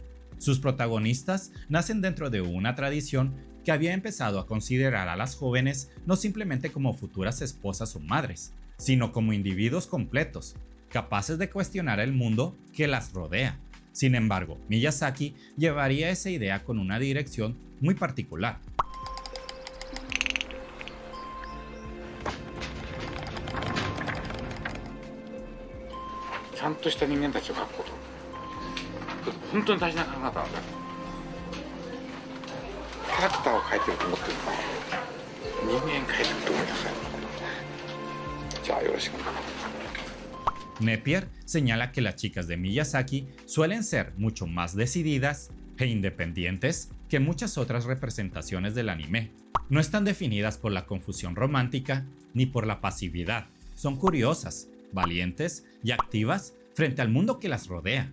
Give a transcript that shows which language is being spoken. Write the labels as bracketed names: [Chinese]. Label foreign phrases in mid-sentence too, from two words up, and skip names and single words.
[Spanish] Sus protagonistas nacen dentro de una tradición que había empezado a considerar a las jóvenes no simplemente como futuras esposas o madres, sino como individuos completos, capaces de cuestionar el mundo que las rodea. Sin embargo, Miyazaki llevaría esa idea con una dirección muy particular. [Japanese] ちゃんとした人間たちを描くこと本当に大事な考え方なんだよ。キャラクターを描いてると思ってるのか人間描いてると思いなさい。じゃあよろしく。 [Spanish] Napier señala que las chicas de Miyazaki suelen ser mucho más decididas e independientes que muchas otras representaciones del anime. No están definidas por la confusión romántica ni por la pasividad. Son curiosas, valientes y activas frente al mundo que las rodea.